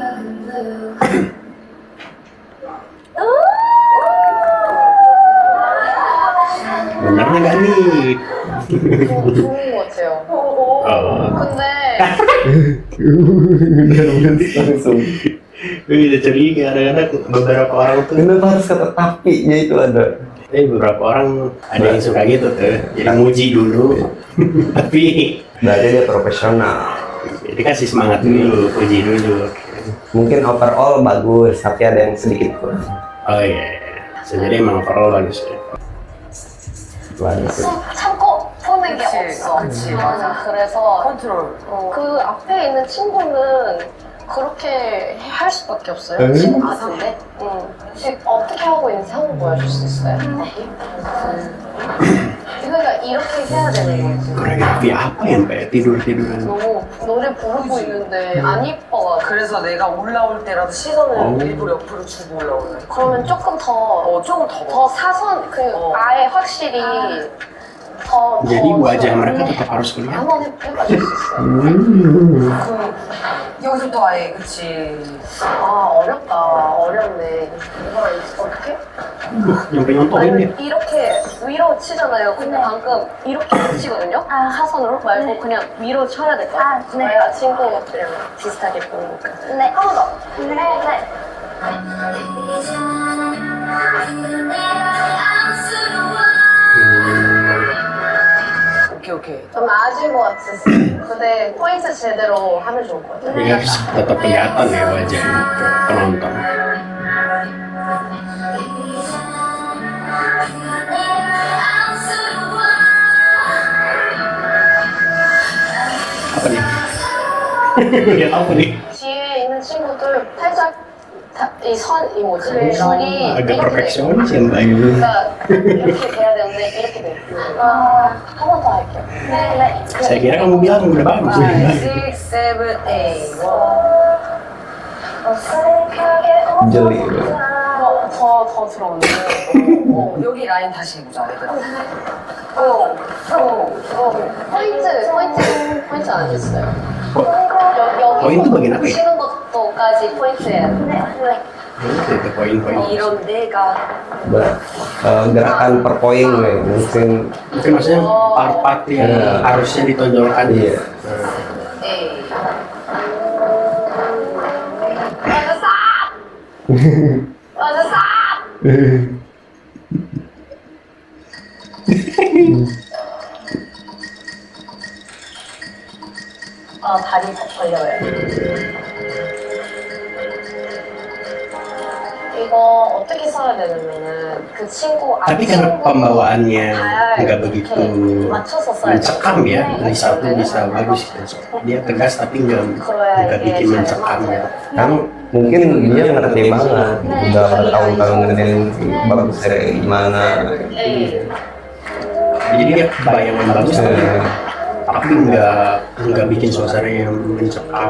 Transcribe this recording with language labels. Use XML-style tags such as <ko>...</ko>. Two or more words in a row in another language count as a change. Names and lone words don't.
<id>Benernya nggak nih?</id> <ko>좋은 것 같아요. 근데</ko> <id>Langsung. Gue udah curiga kadang-kadang beberapa orang tuh. Kenapa harus kata tapi-nya itu ada? Beberapa orang ada yang suka gitu tuh. Jadi muji dulu. Tapi Berarti dia profesional. jadi kasih semangat dulu, puji dulu. Mungkin overall bagus, tapi ada yang sedikit kurang. Oh iya. Jadi emang overall bagus ya. Bagus.</id> <ko>참고 보는 게 그치, 없어. 그치, 맞아. 그래서 컨트롤. 그 앞에 있는 친구는 그렇게 할 수밖에 없어요. 응? 친구 같은데. 지금 어떻게 하고 있는지 한번 보여줄 수 있어요? 그러니까 이렇게 해야 되는 거지.</ko> <id>Koreografi apa ya Mbak? Tidur-tiduran.</id> <ko>너무 노래 부르고 있는데 안 이뻐. 그래서 내가 올라올 때라도 시선을 어. 일부러 옆으로 주고 올라오는 거야. 그러면 조금 더, 조금 더. 더 사선, 아예 확실히 더.</ko> <id>Jadi</id> <ko>더</ko> <id>wajah mereka tetap harus kelihatan.</id> <ko>한번 해봐줄 수 있어요. 여기서부터 아예 그치. 아 어렵다. 어렵네. 이걸 어떻게?</ko> <id>Nyampe nyontohin dia.</id> <ko>이렇게 위로 치잖아요. 근데 방금 이렇게 치거든요. 사선으로 말고 그냥 위로 쳐야 될 것 같아요. 저희가 친구들이랑 비슷하게 보니까. 네. 한 번 더. 네. 네. 오케이. 좀 나아진 것 같았어요. 근데 포인트 제대로 하면 좋을 것 같아요.</ko> <id>Jadi harus tetap kelihatan ya wajahnya ke penonton. Apa nih? Lihat apa nih?</id> <ko>뒤에 있는 친구들 살짝 이 뭐지? 줄이</ko> <id>Agak</id> <ko>이렇게 돼.</ko> <id>perfeksionis ya Mbak ini.</id> <ko>그러니까 이렇게 돼야 되는데 이렇게 돼. 한 번 더 할게요. 네.</ko> <id>Saya kira kamu bilang udah bagus nih Mbak. 6, 7, 8. Jeli.</id> <ko>더 들어오네. 여기 라인 다시 해보자, 얘들아. 포인트 안 했어요.</ko> <id>포인트 bagian apa ya?</id> <ko>치는 것도까지 포인트예요.</ko> <id>Itu poin-poin.</id> <ko>이런 내가</ko> <id>Gerakan per poin nih, mungkin. Mungkin maksudnya part-part yang harusnya ditonjolkan. Iya. A.</id> <ko>맞았어! 다리 벌려요. 이거 어떻게 써야 되냐면은 그 친구</ko> <id>Tapi karena pembawaannya nggak begitu</id> <ko>맞춰서 써야 돼.</ko> <id>mencekam ya, Lisa tuh bisa bagus gitu. Dia tegas tapi nggak bikin mencekam ya. Kan mungkin dia ngerti banget, udah bertahun-tahun ngertiin bagus kayak gimana. Jadi dia bayangan bagus tapi nggak bikin suasana yang mencekam.</id>